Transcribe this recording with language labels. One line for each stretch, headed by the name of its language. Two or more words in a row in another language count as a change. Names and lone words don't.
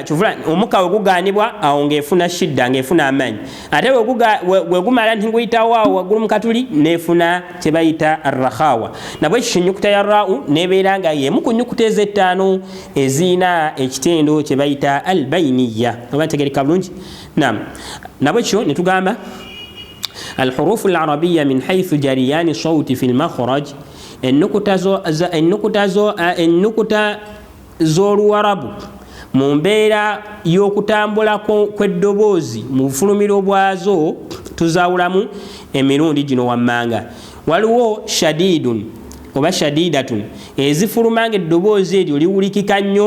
Ganda: Kyovula omukka we gugaanibwa awo ng'efuna shidda, ng'efuna amaanyi, ate we gumala nti guyitawo awo waggulu mu katuli n'efuna kye bayita arrakhawa. Nabwe ekityo ennyukuta ya raa'u n'ebeera nga y'emu ku nnyukuta ez'ettaano eziyina ekitendo kye bayita albayiniya. Oba ntegereka bulungi? Naam, nabwe ekityo ne tugamba
Arabic: الحروف العربية من حيث جريان الصوت في المخرج، النكتة
Ganda: z'Oluwarabu mu mbeera y'okutambula kw'eddoboozi mu bufulumiro bwazo tuzaawulamu emirundi gino wammanga. Waliwo shadidun oba shadidatun ezifuluma ng'eddoboozi eryo liwulikika nnyo.